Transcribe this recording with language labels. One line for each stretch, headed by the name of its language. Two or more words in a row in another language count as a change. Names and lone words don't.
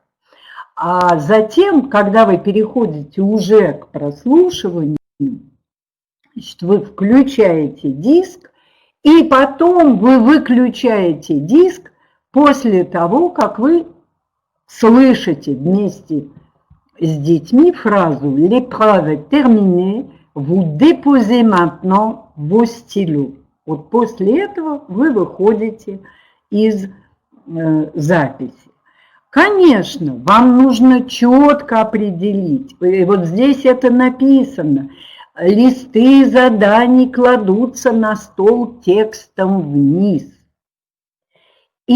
Russian: А затем, когда вы переходите уже к прослушиванию, значит, вы включаете диск, и потом вы выключаете диск после того, как вы слышите вместе с детьми фразу
French: «L'épreuve est terminée, vous déposez maintenant vos stylos».
Russian: Вот после этого вы выходите из записи. Конечно, вам нужно четко определить, и вот здесь это написано, листы заданий кладутся на стол текстом вниз.